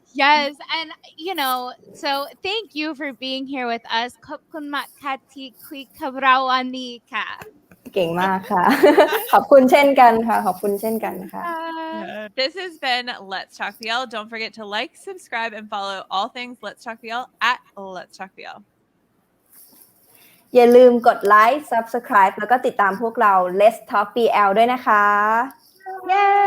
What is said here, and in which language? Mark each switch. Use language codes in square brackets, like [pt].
[en] Yes, and so thank you for being here with us. [th] ขอบคุณมากค่ะที่คุยกับเราวันนี้ค่ะ เก่งมากค่ะ ขอบคุณเช่นกันค่ะขอบคุณเช่นกันค่ะ [en] This has been Let's Talk BL. Don't forget to like, subscribe, and follow all things Let's Talk BL at Let's Talk BL. [th] อย่าลืมกดไลค์ Subscribe แล้วก็ติดตามพวกเรา Let's Talk BL ด้วยนะคะ เย้